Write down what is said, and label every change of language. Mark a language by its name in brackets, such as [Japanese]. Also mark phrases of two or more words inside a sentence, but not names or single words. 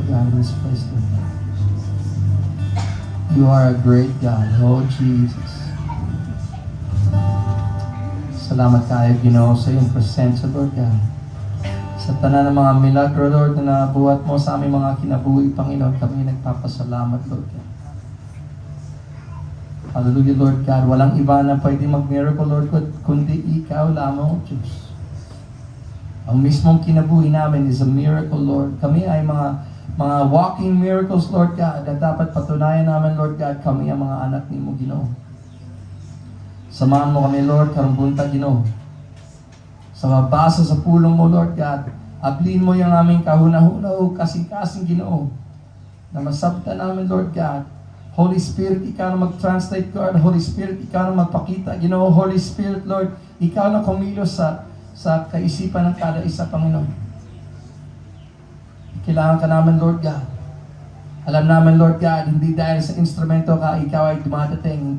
[English] in this place, Lord God. You are a great God, oh Jesus. [Filipino] Salamat kayo, Ginoo, sa iyong presensya, Lord God. Sa tanan ng mga milagro, Lord, na nabuhat mo sa aming mga kinabuhi, Panginoon, kami nagpapasalamat, Lord God. [English] Hallelujah, Lord God. [Filipino] Walang iba na pwede mag-miracle, Lord God, kundi ikaw lamang, O Diyos. Ang mismong kinabuhi namin [English] is a miracle, [Filipino] Lord. Kami ay mga [English] walking miracles, [Filipino] Lord God, na dapat patunayan namin, Lord God, kami ang mga anak ni mo, Ginoo. Samahan mo kami, Lord, [Cebuano] karong buntag, [Filipino] Ginoo. Sa mabasa sa pulong mo, Lord God, ablin mo yung aming [Cebuano] kahuna-huna o kasing-kasing, [Filipino] Ginoo, na masabta namin, Lord God. Holy Spirit, ikaw na mag-translate, God. Holy Spirit, ikaw na magpakita, Ginoo. Holy Spirit, Lord, ikaw na kumilos sa kaisipan ng kada isa, Panginoon. Kailangan ka namin, Lord God. Alam namin, Lord God, hindi dahil sa instrumento ka, ikaw ay dumadating.